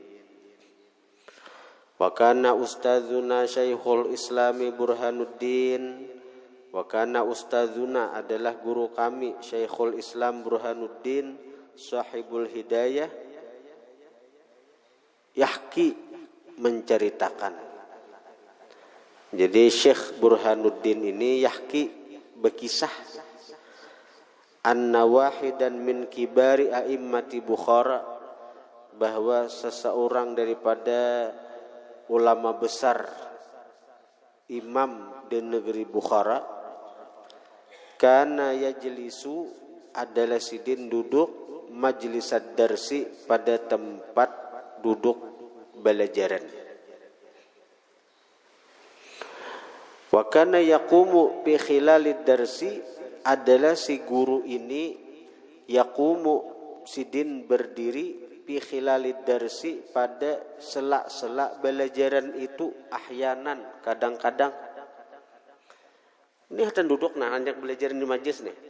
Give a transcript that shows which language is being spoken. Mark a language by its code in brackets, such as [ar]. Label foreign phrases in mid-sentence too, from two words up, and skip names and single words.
[ar] وكان أستاذنا شيخ الإسلام برهان الدين وكان أستاذنا [bjn] adalah guru kami [ar] شيخ الإسلام برهان الدين صاحب الهداية يحكي, menceritakan. [bjn] Jadi Syekh Burhanuddin ini yahki, berkisah, [ar] أن واحدا من كبار أئمة بخارى, [bjn] bahwa seseorang daripada ulama besar imam di negeri Bukhara, [ar] كان يجلس, [bjn] adalah sidin duduk, [ar] مجلس الدرس, [bjn] pada tempat duduk belajaran. [ar] وكان يقوم بخلال الدرس, [bjn] adalah si guru ini yaqumu, sidin berdiri, [ar] بخلال الدرس, [bjn] pada selak-selak belajaran itu, ahyanan, kadang-kadang. Ini hatan duduk nah anjak belajaran di majlis nih.